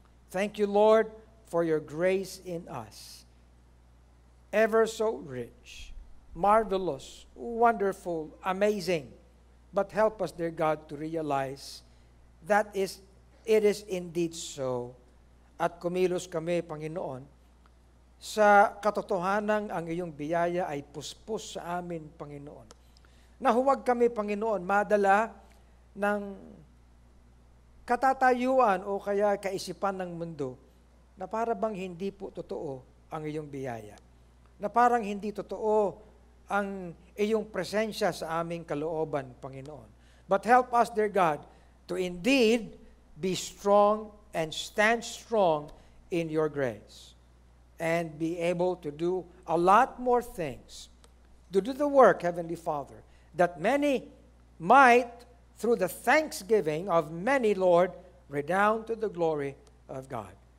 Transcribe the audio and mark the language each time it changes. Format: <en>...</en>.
<en>Thank you, Lord, for your grace in us. Ever so rich, marvelous, wonderful, amazing. But help us, dear God, to realize that it is indeed so.</en> <tl>At kumilos kami, Panginoon, sa katotohanan ang iyong biyaya ay puspos sa amin, Panginoon. Na huwag kami, Panginoon, madala ng katatayuan o kaya kaisipan ng mundo na para bang hindi po totoo ang iyong biyaya. Na parang hindi totoo ang iyong presensya sa aming kalooban, Panginoon.</tl> <en>But help us, dear God, to indeed be strong and stand strong in your grace and be able to do a lot more things, to do the work, Heavenly Father, that many might, through the thanksgiving of many, Lord, redound to the glory of God.</en>